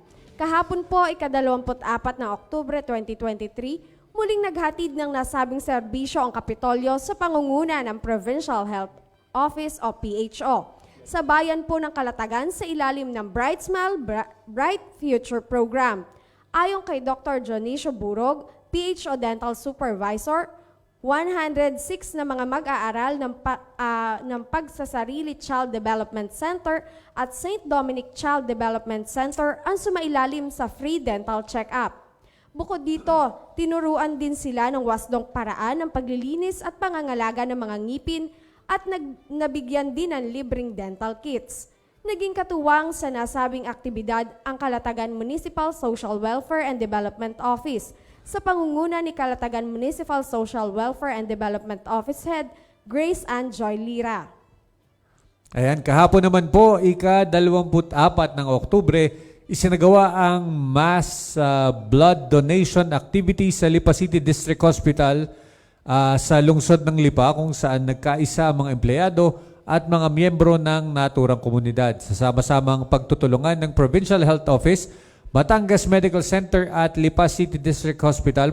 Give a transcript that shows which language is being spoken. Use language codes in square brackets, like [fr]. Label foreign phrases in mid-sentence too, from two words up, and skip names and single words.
[tl] Kahapon po, ika-24 ng Oktubre 2023, muling naghatid ng nasabing serbisyo ang Kapitolyo sa pangunguna ng Provincial Health Office o PHO sa bayan po ng Kalatagan sa ilalim ng Bright Smile, Bright Future Program. Ayon kay Dr. Dionisio Burog, PHO Dental Supervisor, 106 na mga mag-aaral ng Pagsasarili Child Development Center at St. Dominic Child Development Center ang sumailalim sa [en] free dental check-up. [tl] Bukod dito, tinuruan din sila ng wasdong paraan ng paglilinis at pangangalaga ng mga ngipin at nabigyan din ng libreng [en] dental kits. [tl] Naging katuwang sa nasabing aktibidad ang Kalatagan Municipal Social Welfare and Development Office sa pangunguna ni Kalatagan Municipal Social Welfare and Development Office Head Grace Ann Joy Lira. Ayan, kahapon naman po, ika-24 ng Oktubre, isinagawa ang [en] mass blood donation activity [tl] sa Lipa City District Hospital sa lungsod ng Lipa, kung saan nagkaisa ang mga empleyado at mga miyembro ng naturang komunidad sa sama-samang pagtutulungan ng Provincial Health Office, Batangas Medical Center at Lipa City District Hospital.